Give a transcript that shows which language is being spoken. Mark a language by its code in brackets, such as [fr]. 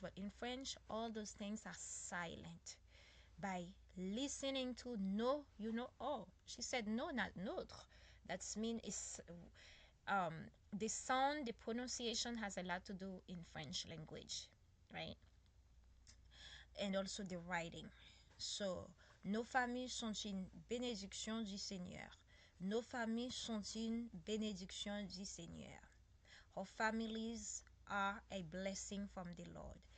[en] But in French, all those things are silent. By listening to no, you know, oh, she said no, not notre. That's mean it's the sound, the pronunciation has a lot to do in French language, right? And also the writing. [fr] So, nos familles sont une bénédiction du Seigneur. Nos familles sont une bénédiction du Seigneur. [en] Our families are a blessing from the Lord.